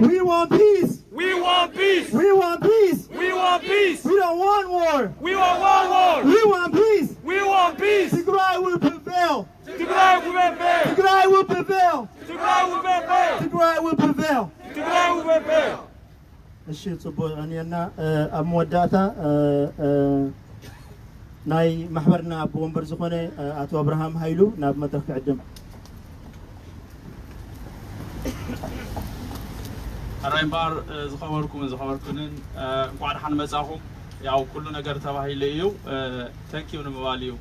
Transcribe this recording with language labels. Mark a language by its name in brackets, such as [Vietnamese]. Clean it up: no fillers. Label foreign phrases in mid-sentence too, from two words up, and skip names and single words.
[English] We want peace. We want peace. We want peace. We want peace. We don't want war. We want war. We want peace. We want peace. Tigray will prevail. Tigray will prevail. Tigray will prevail. Tigray will prevail. Tigray will prevail. Tigray will prevail. [Tigrinya] እሺ ጽቡቅ እኔና ኣብ መወዳእታ ናይ ማሕበርና ኣብ ወንበር ዝኾነ ኣቶ አብርሃም ሃይሉ ናብ መድረክ ክዕድም ኣራይምባር ዝኸበርኩንን እንኳን ሓን መጻኹም ያው ኩሉ ነገር ተባሂሉ እዩ ተንኪው ንምባል እዩ